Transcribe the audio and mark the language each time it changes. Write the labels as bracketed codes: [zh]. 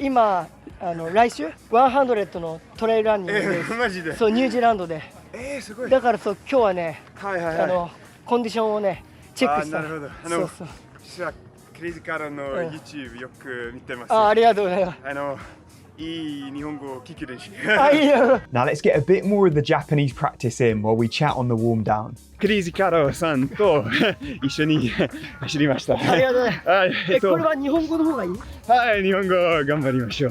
[ja] 今来週100のトレイルランニングです。マジで？そう、ニュージーランドで。すごい。だからそう、今日はね、はいコンディションをねチェックした。なるほど。そう。実はクレイジーカロの YouTube よく見てます。ありがとうございます。いい日本語を聞く練習。 [en] Now let's get a bit more of the Japanese practice in while we chat on the warm down. [ja] クレイジーカロさんと一緒に走りました。ありがとうございます。これは日本語の方がいい？はい、日本語頑張りましょう。